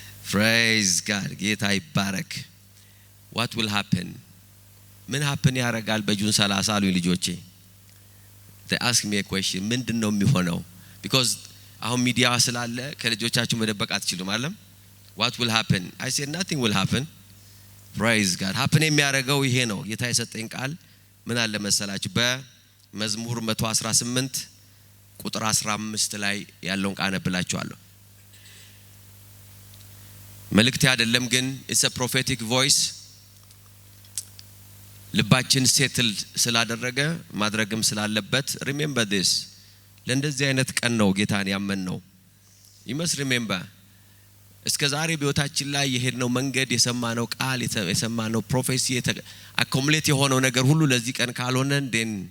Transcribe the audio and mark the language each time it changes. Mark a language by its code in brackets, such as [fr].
[en] praise God። [am] ጌታ ይባረክ። [en] what will happen [am] ምን [en] happen [am] ያረጋል በጁን 30 አሉኝ ልጆቼ። [en] they ask me a question [am] ምንድነው የሚሆነው? because አሁን ሚዲያ ስላለ ከልጆቻችሁ መደበቅ አትችሉም አይደል? [en] what will happen I said nothing will happen praise God። happen [am] የሚያረጋው ይሄ ነው። ጌታ የሰጠኝ ቃል ምን አለ መሰላችሁ? በመዝሙር 118 ቁጥር 15 ላይ ያለውን ቃል አነብላችኋለሁ። መልእክት አይደለም ግን [en] it's a prophetic voice። [am] ልባችን ሴትል ስላደረገ ማድረግም ስላለበት [en] remember this። [am] ለእንደዚህ አይነት ቀን ነው ጌታን ያመንነው። [en] you must remember [am] እስከዛሬ በህይወታችን ላይ የሄድነው መንገድ የሰማነው ቃል የሰማነው ፕሮፌሲ አኮሙሌት የሆነው ነገር ሁሉ ለዚህ ቀን ካልሆነ then